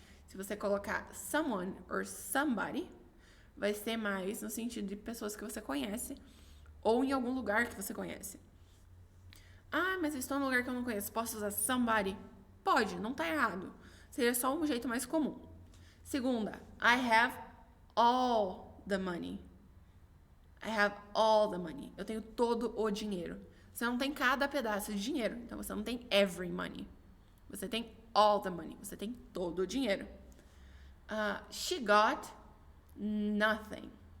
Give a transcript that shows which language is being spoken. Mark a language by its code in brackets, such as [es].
[pt] Se você colocar someone or somebody, vai ser mais no sentido de pessoas que você conhece ou em algum lugar que você conhece. Ah, mas eu estou num lugar que eu não conheço. Posso usar somebody? Pode, não tá errado. Seria só um jeito mais comum. [en] Segunda, I have all the money. I have all the money. [pt] Eu tenho todo o dinheiro. Você não tem cada pedaço de dinheiro. Então, você não tem every money. Você tem all the money. Você tem todo o dinheiro. [en] She got nothing.